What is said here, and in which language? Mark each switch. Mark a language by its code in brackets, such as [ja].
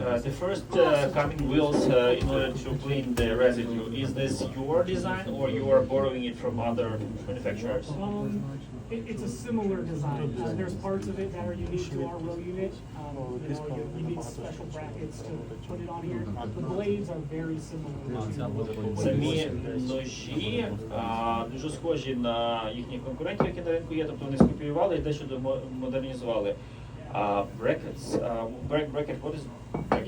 [en] The first coming wheels in order to clean the residue, is this your design or you are borrowing it from other manufacturers? It's a similar design. There's parts of it that are unique to our row unit. You need special brackets to put it on here. The blades are very similar. [uk] Самі ножі дуже схожі на їхніх конкурентів, які на ринку є, тобто вони скопіювали і дещо модернізували. [en] Brackets, bracket, what is bracket?